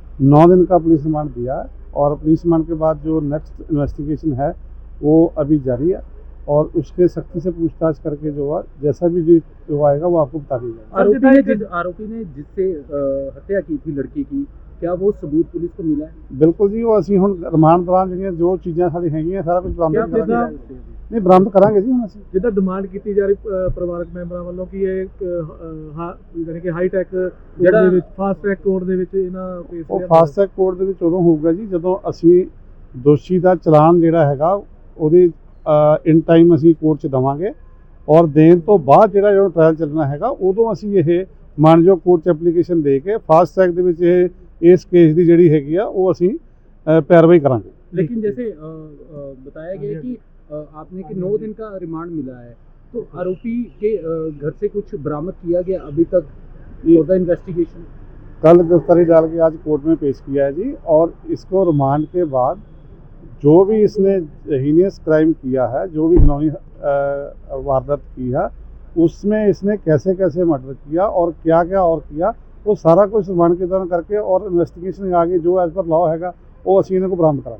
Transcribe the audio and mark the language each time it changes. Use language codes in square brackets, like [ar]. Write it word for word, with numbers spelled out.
[hi] नौ दिन का police remand दिया और पुलिस रिमांड के बाद जो नेक्स्ट इन्वेस्टिगेशन है वो अभी जारी है और उसके सख्ती से पूछताछ करके जो है जैसा भी जो आएगा वो आपको बता दिया जाएगा। आरोपी ने जिससे हत्या की थी लड़की की, क्या वो सबूत पुलिस को मिला है? [pa] ਬਿਲਕੁਲ ਜੀ, ਉਹ ਅਸੀਂ ਹੁਣ ਰਿਮਾਂਡ ਦੌਰਾਨ ਜਿਹੜੀਆਂ ਜੋ ਚੀਜ਼ਾਂ ਸਾਡੀ ਹੈਗੀਆਂ ਸਾਰਾ ਕੁਝ ਬਰਾਮਦ ਕਰਾਂਗੇ। ਨਹੀਂ ਬਰਾਮਦ ਕਰਾਂਗੇ ਜੀ, ਹੁਣ ਅਸੀਂ ਜਿੱਦਾਂ ਡਿਮਾਂਡ ਕੀਤੀ ਜਾ ਰਹੀ ਪਰਿਵਾਰਕ ਮੈਂਬਰਾਂ ਵੱਲੋਂ ਕਿ ਇਹ ਯਾਨੀ ਕਿ ਹਾਈ ਟੈਕ ਜਿਹੜਾ ਫਾਸਟ ਟਰੈਕ ਕੋਰਟ ਦੇ ਵਿੱਚ ਇਹਨਾਂ ਕੇਸ ਉਹ ਫਾਸਟ ਟਰੈਕ ਕੋਰਟ ਦੇ ਵਿੱਚ ਉਦੋਂ ਹੋਊਗਾ ਜੀ ਜਦੋਂ ਅਸੀਂ ਦੋਸ਼ੀ ਦਾ ਚਲਾਨ ਜਿਹੜਾ ਹੈਗਾ ਉਹਦੇ ਇਨ ਟਾਈਮ ਅਸੀਂ ਕੋਰਟ 'ਚ ਦੇਵਾਂਗੇ ਔਰ ਦੇਣ ਤੋਂ ਬਾਅਦ ਜਿਹੜਾ ਜਦੋਂ ਟਰਾਇਲ ਚੱਲਣਾ ਹੈਗਾ ਉਦੋਂ ਅਸੀਂ ਇਹ ਮਾਨਯੋਗ ਕੋਰਟ 'ਚ ਐਪਲੀਕੇਸ਼ਨ ਦੇ ਕੇ ਫਾਸਟ ਟਰੈਕ ਦੇ ਵਿੱਚ ਇਹ [hi] इस केस की जी हैगी वो असी पैरवाई करा। लेकिन जैसे आ, आ, बताया गया कि आ, आपने कि नौ दिन का रिमांड मिला है, तो आरोपी के आ, घर से कुछ बरामद किया गया अभी तक? तो इन्वेस्टिगेशन कल गिरफ्तारी डाल के आज कोर्ट में पेश किया है जी और इसको रिमांड के बाद जो भी इसने हीनियस क्राइम किया है, जो भी घिनौनी वारदात की है, उसमें इसने कैसे कैसे मर्डर किया और क्या क्या और किया वो सारा कुछ रिमांड के दौरान करके और इन्वेस्टिगेशन आगे जो एज पर लॉ हैगा वो असी इन्हें को बरामद करा।